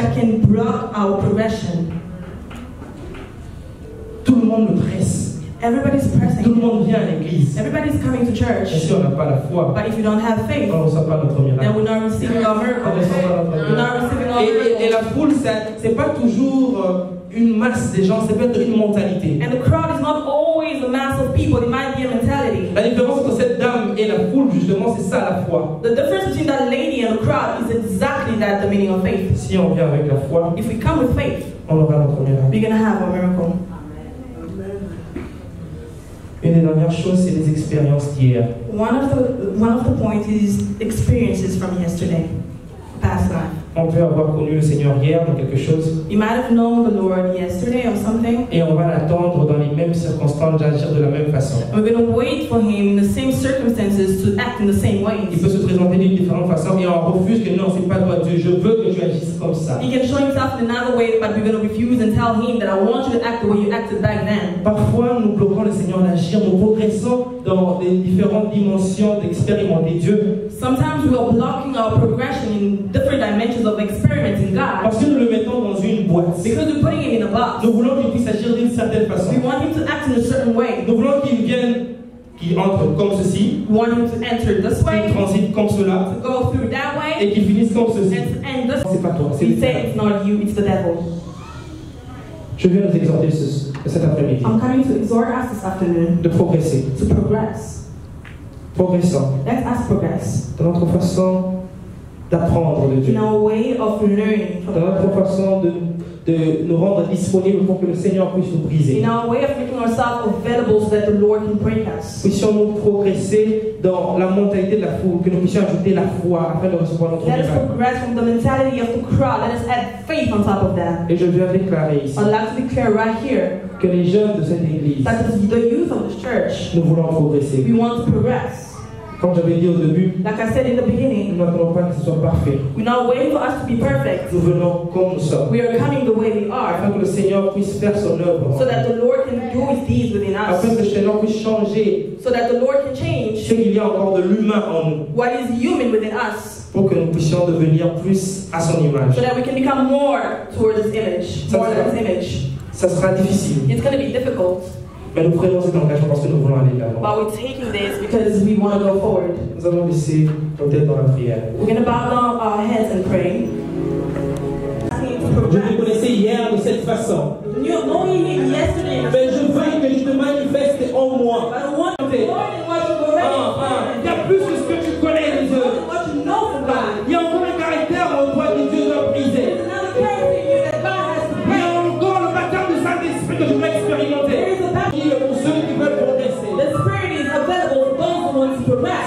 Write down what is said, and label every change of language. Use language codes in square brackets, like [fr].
[en] that can block our progression. [fr] Tout le monde le presse. [en] Everybody's [fr] Tout le [en] pressing. [fr] monde vient à l'église. [en] Everybody's coming to [fr] Et [en] church. [fr] si on n'a pas la foi, [en] But if you don't have faith, [fr] on ne reçoit pas notre [en] then [fr] miracle. [en] we're not receiving our [fr] On ne [en] miracle. [fr] reçoit pas notre [en] We're not [fr] miracle. [en] receiving our [fr] Et [en] miracle. [fr] la foule, c'est pas toujours une masse de gens, c'est peut-être une mentalité. [en] And the crowd is not always a mass of people. It might be a mentality. [fr] La différence entre cette dame et la foule, justement, c'est ça la foi. [en] The difference between that lady and the crowd is exactly that, the meaning of faith. [fr] Si on vient avec la foi, [en] If we come with faith, [fr] on aura notre miracle. [en] we're going to have our miracle. [fr] Une des dernières choses, c'est les expériences d'hier. [en] One of the points is experiences from yesterday, past life. [fr] On peut avoir connu le Seigneur hier dans quelque chose [en] You might have known the Lord yesterday or something, [fr] et on va l'attendre dans les mêmes circonstances d'agir de la même façon. [en] and we're going to wait for Him in the same circumstances to act in the same [fr] Il [en] ways. [fr] peut se présenter d'une différente façon et on refuse que non, c'est pas toi Dieu, je veux que tu agisses comme ça. [en] He can show Himself in another way, but we're going to refuse and tell Him that I want you to act the way you acted back then. [fr] Parfois, nous bloquons le Seigneur d'agir, nous progressons dans les différentes dimensions d'expérimenter Dieu [en] Sometimes we are blocking our progression in different dimensions of experimenting God [fr] parce que nous le mettons dans une boîte. [en] because we're putting Him in a box. [fr] Nous voulons qu'il puisse agir d'une certaine façon. [en] We want Him to act in a certain way. [fr] Nous voulons qu'il vienne, qu'il entre comme ceci, [en] We want Him to enter this [fr] qu'il [en] way, [fr] transite comme cela [en] to go through that way, [fr] et qu'il finisse comme ceci. [en] and to end this way. [fr] C'est pas toi, c'est [en] We [fr] le [en] say [fr] diable. [en] it's not you, it's the devil. [fr] Je viens nous exhorter cet après-midi [en] I'm coming to exhort us this afternoon [fr] de progresser. [en] to progress. [fr] Progressons [en] Let us progress [fr] dans notre façon d'apprendre de Dieu, [en] in our way of learning from [fr] dans notre [en] God, [fr] façon de nous rendre disponibles pour que le Seigneur puisse nous briser. [en] in our way of making ourselves available so that the Lord can break us. [fr] Puissions-nous progresser dans la mentalité de la foule, que nous puissions ajouter la foi afin de recevoir notre [en] Let us [fr] miracle. [en] progress from the mentality of the crowd. Let us add faith on top of that. [fr] Et je viens déclarer ici [en] I'd like to declare right here [fr] que les jeunes de cette église, [en] that the youth of this church, [fr] nous voulons progresser. [en] we want to progress. [fr] Comme j'avais dit au début, [en] Like I said in the [fr] nous [en] beginning, [fr] n'attendons pas que ce soit parfait. [en] we're not waiting for us to be perfect. [fr] Nous venons comme nous sommes, [en] We are coming the way we are [fr] afin que le Seigneur puisse faire son œuvre, [en] so that the Lord can do His deeds within [fr] afin que [en] us, [fr] le Seigneur puisse changer [en] so that the Lord can change [fr] ce qu'il y a encore de l'humain en nous. [en] what is human within us [fr] pour que nous puissions devenir plus à son image. [en] So that we can become more towards His image, more than His image. [fr] Ça sera difficile. [en] It's going to be difficult. [fr] Mais nous prenons cet engagement parce que nous voulons aller de l'avant. [en] But we're taking this because we want to go forward. [fr] Nous allons baisser nos têtes dans la prière. [en] We're going to bow down our heads and pray. [fr] Je te connaissais hier de cette façon. [en] You know me yesterday. [fr] Mais je veux que tu te manifestes en moi. [en] But I want more than what you already. [fr] Il y a plus que ce que tu connais de Dieu. [en] What you know from God. [fr] Il y a encore un caractère en toi que Dieu doit briser. [en] There's another character in you that God has to [fr] Il y [en] break. [fr] a encore le baptême du Saint-Esprit que je veux expérimenter. Pour ceux qui veulent progresser. [en] The Spirit is available for those who want to progress.